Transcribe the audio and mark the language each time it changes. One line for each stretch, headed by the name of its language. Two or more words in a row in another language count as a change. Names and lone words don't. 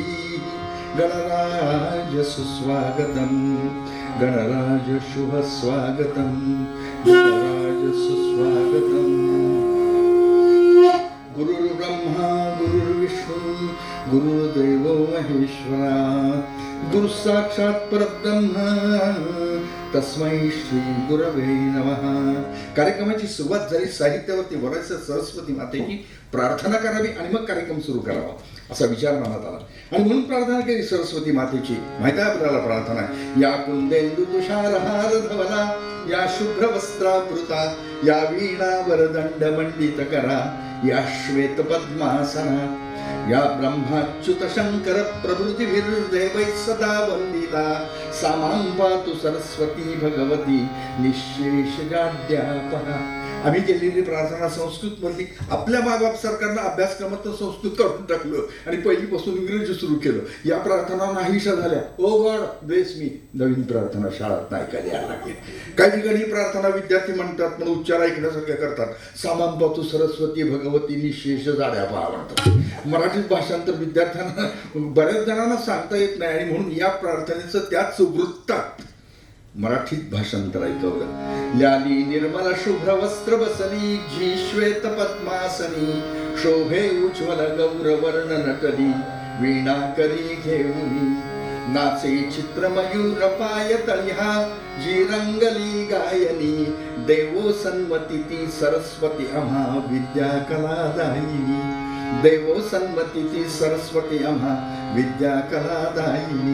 Sanskrit: गणराज सुस्वागतं गणराज शुभ स्वागतं गणराज सुस्वागतं. गुरुर्ब्रह्मा गुरुर्विष्णू गुरुर्देवो महेश्वरा गुरु साक्षात परब्रह्म तस्मै श्री गुरवे नमः.
Marathi: कार्यक्रमाची सुरुवात झाली. साहित्यावरती बोलायचं. सरस्वती मातेची प्रार्थना करावी आणि मग कार्यक्रम सुरू करावा असा विचार मनात आला. आणि म्हणून प्रार्थना केली सरस्वती मातेची. माहिती आहे आपल्याला प्रार्थना?
Sanskrit: या कुंदेंदु तुषारहार धवला, या शुभ्र वस्त्रावृता, या वीणा वरदंड मंडित करा, या श्वेत पद्मासना, या ब्रह्माच्युत शंकर प्रभृतिभिर्देवैः सदा वंदिता, सामां पातु सरस्वती भगवती निःशेष जाड्यापहा.
Marathi: आम्ही केलेली प्रार्थना संस्कृत मधली. आपल्या मायबाप सरकारनं अभ्यासक्रमात संस्कृत काढून टाकलं आणि पहिलीपासून इंग्रजी सुरू केलं. या प्रार्थना नाहीशा झाल्या.
English: O God bless me.
Marathi: नवीन प्रार्थना शाळात ऐकायला यायला लागली. काही ठिकाणी प्रार्थना विद्यार्थी म्हणतात पण उच्चार ऐकण्यासारख्या करतात.
Sanskrit: सामां पातु सरस्वती भगवती निःशेष जाड्यापहा म्हणतात.
Marathi: मराठीत भाषांतर विद्यार्थ्यांना बऱ्याच जणांना सांगता येत नाही आणि म्हणून या प्रार्थनेचं त्याच वृत्तात मराठीत भाषांतर ऐकवलं. ल्याली निर्मल शुभ्र वस्त्र बसली, जी श्वेत पद्मासनी, शोभे उज्ज्वल गौरवर्ण नटली, वीणा करी घेऊनी, नाचे चित्र मयूर पाय तळ्या, जी रंगली गायनी, देवो सन्मती ती सरस्वती आम्हा विद्या कलादायिनी, देवो सन्मती ती सरस्वती आम्हा विद्या कलादायिनी.